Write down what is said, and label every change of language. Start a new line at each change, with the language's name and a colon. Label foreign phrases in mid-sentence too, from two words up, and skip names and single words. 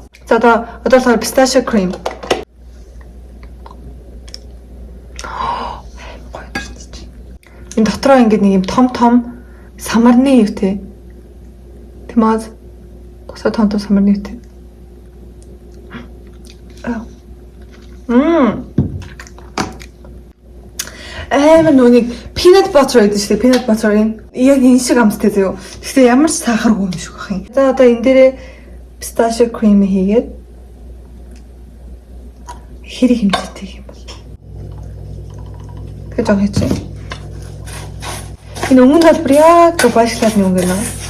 Mongolian: За одоо болохоор писташио крем. Энэ дотроо ингээд нэг юм том самарны юутэй. Тэмээд тусаа том самарны юутэй. Нүг
English: peanut butter
Mongolian: гэдэг чинь
English: peanut butter-
Mongolian: ын яг энэ шиг амттай зөө. Гэхдээ ямар ч сахаргүй юм шиг бах юм. За одоо энэ дээрээ
English: pistachio cream
Mongolian: хийгээд хэрэг хэмжээтэй юм бол. Тэгэхээр жоо хийчих. Энэ өнгөнд бол яг Дубай шоколадны өнгө нэ.